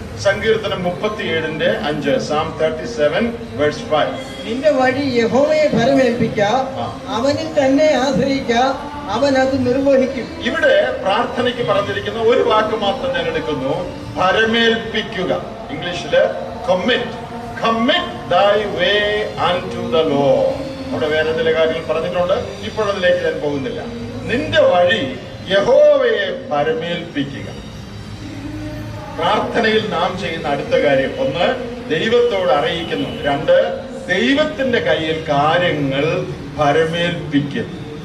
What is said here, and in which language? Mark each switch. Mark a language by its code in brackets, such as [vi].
[ml] സങ്കീർത്തനം 37:5, Psalm 37:5. നിന്റെ വഴി യഹോവയെ ഭരമേൽപ്പിക്ക, അവനിൽ തന്നെ ആശ്രയിക്ക, അവൻ അത് നിർവഹിക്കും. ഇവിടെ പ്രാർത്ഥനയ്ക്ക് പറഞ്ഞിരിക്കുന്ന ഒരു വാക്ക് മാത്രം ഞാൻ എടുക്കുന്നു, ഭരമേൽപ്പിക്കുക. ഇംഗ്ലീഷില് [en] commit thy way unto the Lord. [ml] അവിടെ വേറെ ചില കാര്യങ്ങൾ പറഞ്ഞിട്ടുണ്ട്, ഇപ്പോഴതിലേക്ക് ഞാൻ പോകുന്നില്ല. നിന്റെ വഴി യഹോവയെ ഭരമേൽപ്പിക്കുക. പ്രാർത്ഥനയിൽ നാം ചെയ്യുന്ന അടുത്ത കാര്യം, 1 ദൈവത്തോട് അറിയിക്കുന്നു, 2 ദൈവത്തിന്റെ കയ്യിൽ കാര്യങ്ങൾ ഭരമേൽപ്പിക്കുന്നു.